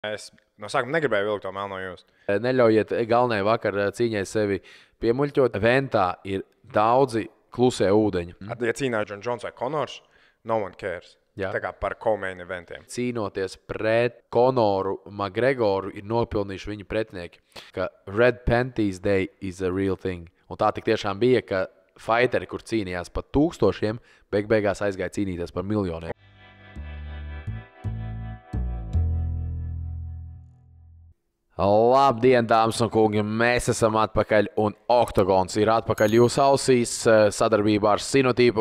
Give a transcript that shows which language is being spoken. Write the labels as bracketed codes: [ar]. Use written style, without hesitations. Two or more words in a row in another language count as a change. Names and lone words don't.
[lv] Es no sākuma negribēju vilkt to melno jostu. Neļaujiet galvenajai vakar cīņai sevi piemuļķot. Eventā ir daudzi klusie ūdeņi. Ja cīnās John Jones vai Conors, [en] no one cares. [lv] Jā. Tā kā par co-main eventiem. Cīnoties pret Conoru McGregoru, ir nopelnījuši viņa pretinieki, ka [en] Red Panties Day is a real thing. [lv] Un tā tik tiešām bija, ka fighteri, kur cīnījās par 1000, beigās aizgāja cīnīties par miljoniem. Labdien, dāmas un kungi! Mēs esam atpakaļ, un Oktagons ir atpakaļ jūsu ausīs sadarbībā ar Sinotīpu.